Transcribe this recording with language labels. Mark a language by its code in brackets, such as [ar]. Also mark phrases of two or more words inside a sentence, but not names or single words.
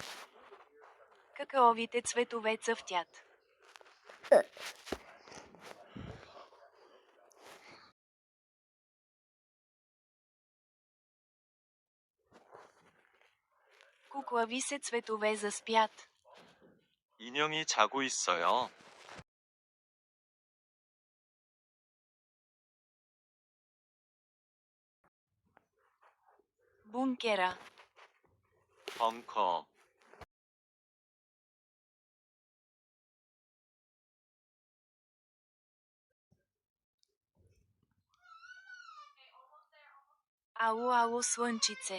[bg] Какаовите цветове цъфтят. Куклави се цветове заспят. [ko] 인형이 자고 있어요. [bg] Бункера. [ko] 벙커. [bg] Ало, ало, слънчице.